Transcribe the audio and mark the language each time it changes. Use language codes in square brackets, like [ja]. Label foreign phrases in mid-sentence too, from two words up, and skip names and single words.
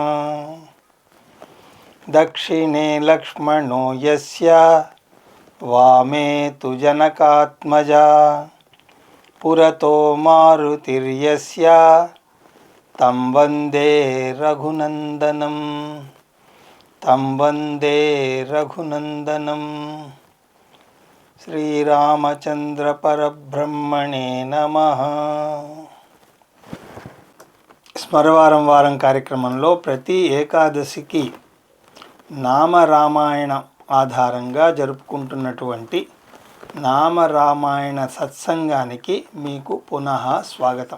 [sa] दक्षिणे लक्ष्मणो यस्य वामे तु जनकात्मजा पुरतो मारुतिर्यस्य तं वन्दे रघुनन्दनं శ్రీరామచంద్ర పరబ్రహ్మణే నమః. [te] స్మరవారం వారం కార్యక్రమంలో ప్రతి ఏకాదశికి నామరామాయణ ఆధారంగా జరుపుకుంటున్నటువంటి నామరామాయణ సత్సంగానికి మీకు పునః స్వాగతం.